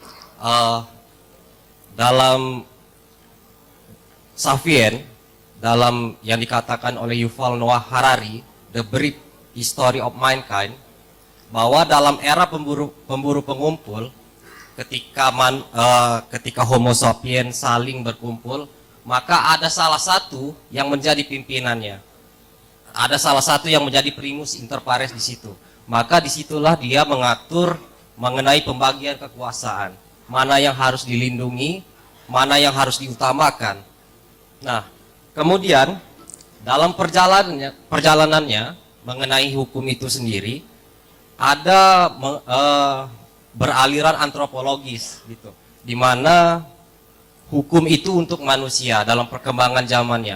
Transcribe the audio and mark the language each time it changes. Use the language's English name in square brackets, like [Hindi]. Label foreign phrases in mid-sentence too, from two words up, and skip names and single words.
[Indonesian] Dalam Sapien, dalam yang dikatakan oleh Yuval Noah Harari, The Brief History of Mankind, bahwa dalam era pemburu pengumpul, ketika Homo sapiens saling berkumpul, maka ada salah satu yang menjadi pimpinannya, ada salah satu yang menjadi [Latin] primus inter pares [Indonesian] di situ. Maka disitulah dia mengatur mengenai pembagian kekuasaan, mana yang harus dilindungi, mana yang harus diutamakan. Nah, kemudian dalam perjalanannya mengenai hukum itu sendiri, ada beraliran antropologis gitu, di mana hukum itu untuk manusia dalam perkembangan zamannya.